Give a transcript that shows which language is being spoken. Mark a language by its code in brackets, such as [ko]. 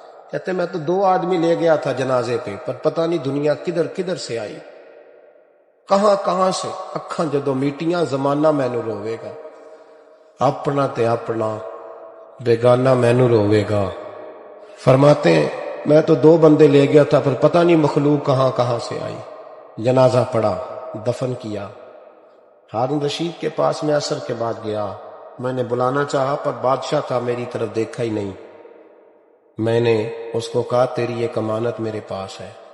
[ur] کہتے میں تو 2 آدمی لے گیا تھا جنازے پہ، پر پتہ نہیں دنیا کدھر کدھر سے آئی، کہاں سے. [pa] اکھاں جدو میٹیاں زمانہ مینو روے گا، اپنا تے اپنا بیگانہ مینو روے گا. [ur] فرماتے ہیں میں تو 2 بندے لے گیا تھا، پر پتہ نہیں مخلوق کہاں سے آئی. جنازہ پڑا، دفن کیا. ہارون رشید کے پاس میں عصر کے بعد گیا. میں نے بلانا چاہا پر بادشاہ تھا، میری طرف دیکھا ہی نہیں. میں نے اس کو کہا تیری ایک امانت میرے پاس ہے.